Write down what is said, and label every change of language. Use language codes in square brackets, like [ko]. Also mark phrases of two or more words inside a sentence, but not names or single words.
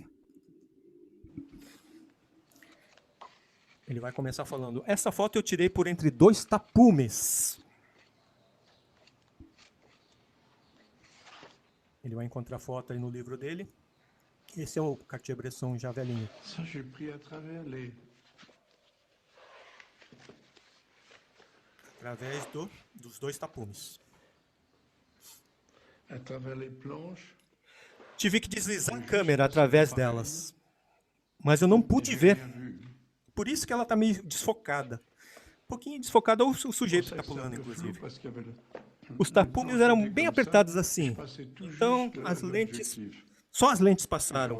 [pt] Ele vai começar falando, essa foto eu tirei por entre 2 tapumes. Ele vai encontrar foto aí no livro dele. Esse é o Cartier-Bresson já velhinho. [fr] Ça, j'ai pris à travers [pt] Através dos 2 tapumes. [fr] les planches. [pt] Tive que deslizar a câmera através delas. Mas eu não pude ver. Por isso que ela está meio desfocada. Um pouquinho desfocada, ou o sujeito que está pulando, inclusive. Os tapumes eram bem apertados assim. Então, as lentes... Só as lentes passaram.